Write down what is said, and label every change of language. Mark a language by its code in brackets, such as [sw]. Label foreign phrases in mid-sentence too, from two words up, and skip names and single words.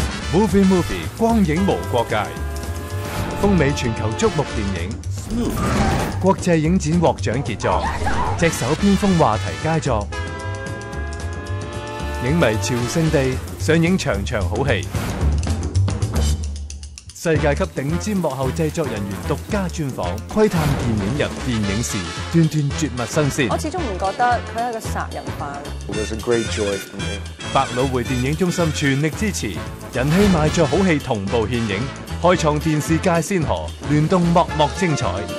[yue] Movie Movie 光影無國界，風靡全球矚目電影，國際影展獲獎傑作，隻手邊鋒話題佳作，影迷朝聖地上映場場好戲，世界級頂尖幕後製作人員獨家專訪，窺探電影人、電影事，段段絕密新鮮。我始終唔覺得佢係個殺人犯。 [en] It was a great joy for me. [yue] 百老匯電影中心全力支持，人氣賣座好戲同步獻映，開創電視界先河，聯動幕幕精彩。